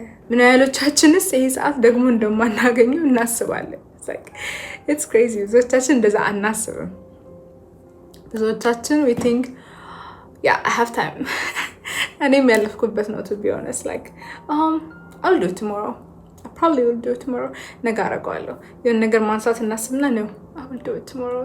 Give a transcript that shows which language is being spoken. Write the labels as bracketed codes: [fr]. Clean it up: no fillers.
[am] ምን ያህሎቻችንስ ይሄ ሰዓት ደግሞ እንደማናገኘው እናስባለን? [en] It's crazy. [am] ብዙዎቻችን እንደዛ አናስብም። ብዙዎቻችን [en] we think yeah I have time. [am] እኔም ያለፍኩበት ነው [en] to be honest, like I'll do it tomorrow. I probably will do it tomorrow. [am] ነገ አደርገዋለሁ የሆነ ነገር ማንሳት እናስብና ነው [en] I will do it tomorrow.